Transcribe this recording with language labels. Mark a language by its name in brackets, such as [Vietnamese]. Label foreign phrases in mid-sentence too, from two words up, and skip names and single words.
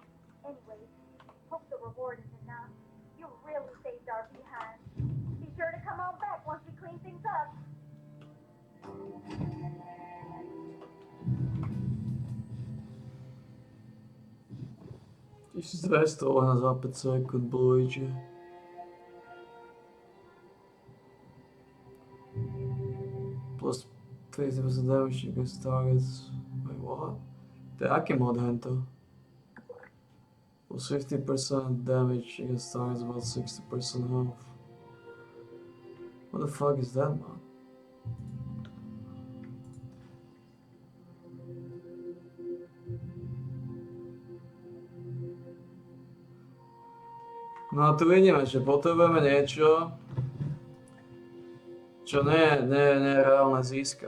[English] Anyway, hope the reward is enough. You really saved our behind. Be sure to come on back once we clean things up. [Slovak] $1200 za 5 sekúnd blújče. [English] Plus 50% damage against targets. Wait, what? [Slovak] To je aký mod hento? [English] Plus 50% damage against targets, about 60% health. What the fuck is that mod? [Slovak] No a tu vidíme, že potrebujeme niečo, čo nie je reálne získať.